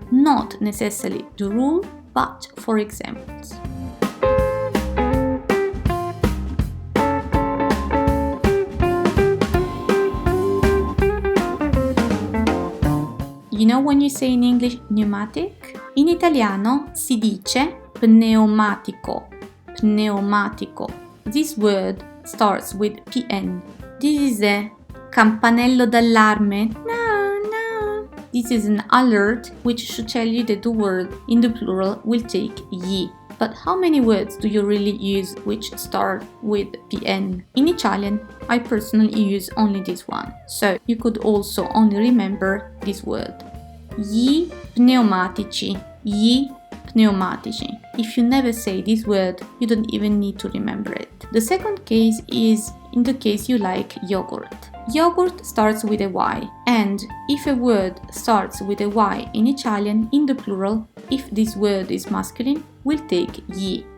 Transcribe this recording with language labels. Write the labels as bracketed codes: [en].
[en] Not necessarily the rule, but 4 examples. You know when you say in English pneumatic? [it] In italiano si dice pneumatico, pneumatico. [en] This word starts with pn. This is a [it] campanello d'allarme. [en] No, no. This is an alert which should tell you that the word in the plural will take yi. But how many words do you really use which start with pn? In Italian, I personally use only this one. So you could also only remember this word. [it] Gli pneumatici, gli pneumatici. [en] If you never say this word, you don't even need to remember it. The second case is in the case you like yogurt. Yogurt starts with a Y, and if a word starts with a Y in Italian, in the plural, if this word is masculine, we'll take yi.